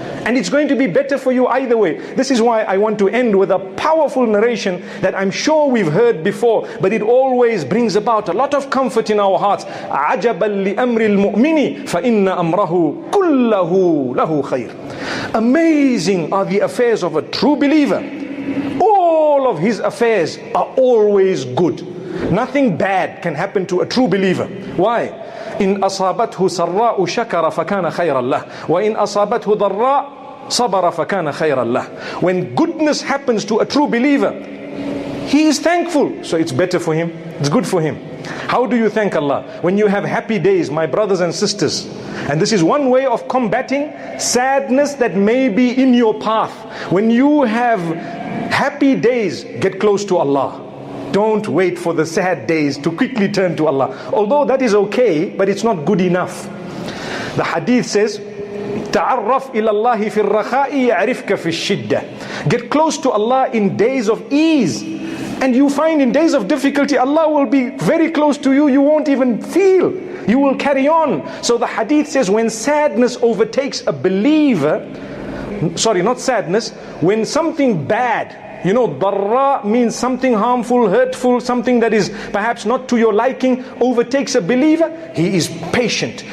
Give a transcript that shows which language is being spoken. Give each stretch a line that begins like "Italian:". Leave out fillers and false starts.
English: And it's going to be better for you either way. This is why I want to end with a powerful narration that I'm sure we've heard before, but it always brings about a lot of comfort in our hearts.
Arabic: عَجَبًا لِأَمْرِ الْمُؤْمِنِ فَإِنَّ أَمْرَهُ كُلَّهُ لَهُ خَيْرٌ.
English: Amazing are the affairs of a true believer. All of his affairs are always good. Nothing bad can happen to a true believer. Why?
Arabic: إن أصابته سراء شكر فكان خيرا له وإن أصابته ضراء صبر فكان خيرا له.
English: When goodness happens to a true believer, he is thankful, so it's better for him, it's good for him. How do you thank Allah? When you have happy days, my brothers and sisters, and this is one way of combating sadness that may be in your path. When you have happy days, get close to Allah. Don't wait for the sad days to quickly turn to Allah. Although that is okay, but it's not good enough. The hadith says,
Arabic: تعرف إلى الله في الرخاء يعرفك في الشدة.
English: Get close to Allah in days of ease. And you find in days of difficulty, Allah will be very close to you. You won't even feel. You will carry on. So the hadith says, when sadness overtakes a believer, sorry, not sadness, when something bad, you know, darra means something harmful, hurtful, something that is perhaps not to your liking, overtakes a believer, he is patient.